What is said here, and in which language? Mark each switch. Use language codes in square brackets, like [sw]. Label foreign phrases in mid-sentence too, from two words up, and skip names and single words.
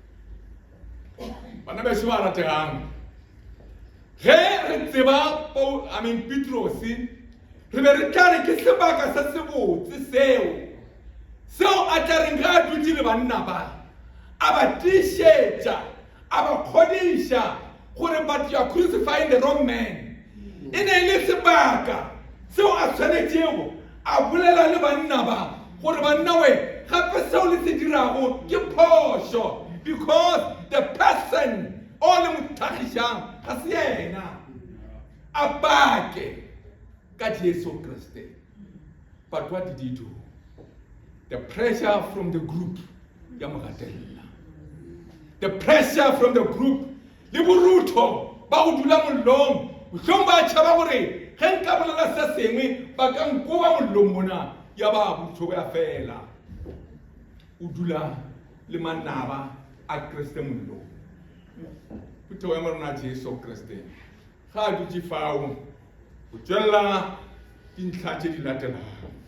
[nso] bana beso ba rategang ge re tseba Petrose re be re tla re ke sebaka se sebotse seo a tla reng ga a dutše le banna ba a ba tiišetša a ba kgodiša gore [en] but you are crucifying the wrong man [nso] e ne le sebaka seo a tshwanetšego a bolela le banna ba gore banna we gape seo le se dirago ke phošo [en] because the person [nso] o le mothagišang ga se yena a bake ka Jesu Kriste [en] but what did he do the pressure from the group [nso] ya mogatella [en] the pressure from the group [nso] le borutho ba go dula mollong mohlong ba tšhaba gore ge nka bolela se sengwe ba ka nkoba mollong mona ya ba borutho ba fela o dula le manaba a Kriste mollong puto ya morena Jesu Kriste ga a dutše fao o tšwela dintlha tše di latelago